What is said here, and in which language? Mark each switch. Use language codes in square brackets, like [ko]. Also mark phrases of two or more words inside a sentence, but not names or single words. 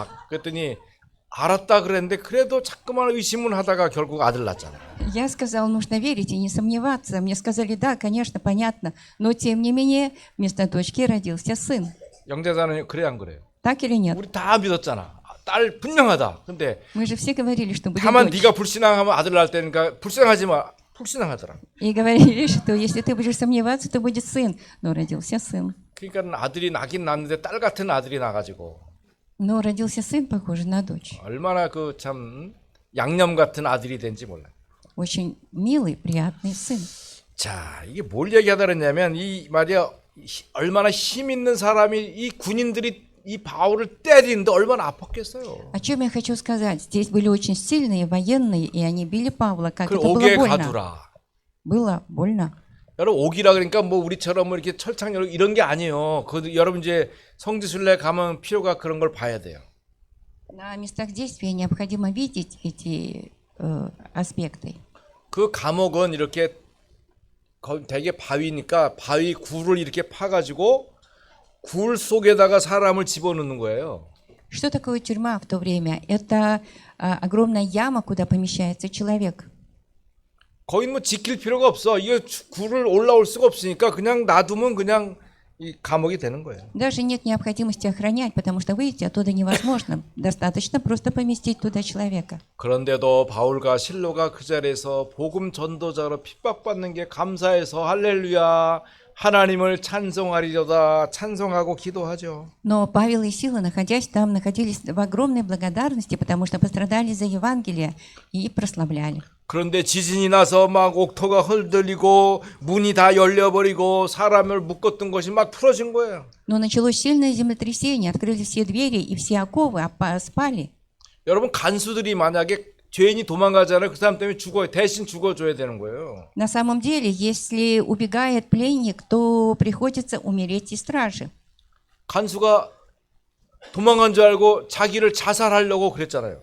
[ko] 그랬더니 알았다 그랬는데 그래도 자꾸만 의심을 하다가 결국 아들 낳았잖아요. [ru] я сказал, нужно верить и не сомневаться. Мне сказали, да, конечно, понятно. Но тем не менее, вместо дочки родился сын. [ko] 영재자는 그래 안 그래요? [ru] Так или нет? [ko] 우리 다 믿었잖아. 딸 분명하다. 근데 [ru] Мы же все говорили, что будет [ko] 다만 [ru] дочь. [ko] 네가 불신앙하면 아들 낳을 때니까 불신앙하지 마. 불신앙하더라. [ru] И говорили, что если ты будешь сомневаться, то будет сын. Но родился сын. [ko] 그러니까 아들이 나긴 낳는데 딸 같은 아들이 나가지고 [ru] Но родился сын, похожий на дочь. [ko] 얼마나 그 참 양념 같은 아들이 된지 몰라요. [ru] Очень милый, приятный сын. [ko] 자, 이게 뭘 얘기하다 그랬냐면 이 말이야 얼마나 힘 있는 사람이 이 군인들이 이 바울을 때리는데 얼마나 아팠겠어요. [ru] О чем я хочу сказать? Здесь были очень сильные военные, и они били Павла. Как [ko] 그 [ru] это было [ko] 옥에 [ru] больно. [ko] 가두라. [ru] Было больно. [ko] 여러분 옥이라 그러니까 뭐 우리처럼 뭐 이렇게 철창 이런 게 아니에요. 그 여러분 이제 성지순례 가면 필요가 그런 걸 봐야 돼요. [ru] На местах действия необходимо видеть эти аспекты. [ko] 그 감옥은 이렇게 되게 바위니까 바위 굴을 이렇게 파가지고 굴 속에다가 사람을 집어넣는 거예요. [ru] Что такое тюрьма в то время? Это огромная яма, куда помещается человек. [ko] 거기 뭐 지킬 필요가 없어. 이게 굴을 올라올 수가 없으니까 그냥 놔두면 그냥 이 감옥이 되는 거예요. [ru] Даже нет необходимости охранять, потому что выйти оттуда невозможно. Достаточно просто поместить туда человека. [ko] 그런데도 바울과 실로가 그 자리에서 복음 전도자로 핍박받는 게 감사해서 할렐루야 하나님을 찬송하리로다 찬송하고 기도하죠. [ru] Но Павел и Сила, находясь там, находились в огромной благодарности, потому что пострадали за Евангелие и прославляли. [ko] 그런데 지진이 나서 막 옥토가 흔들리고 문이 다 열려버리고 사람을 묶었던 것이 막 풀어진 거예요. [ru] Но началось сильное землетрясение, открылись все двери и все оковы спали. [ko] 여러분 간수들이 만약에 죄인이 도망가잖아요. 그 사람 때문에 죽어요. 대신 죽어줘야 되는 거예요. [ru] На самом деле, если убегает пленник, то приходится умереть и страже. [ko] 간수가 도망간 줄 알고 자기를 자살하려고 그랬잖아요.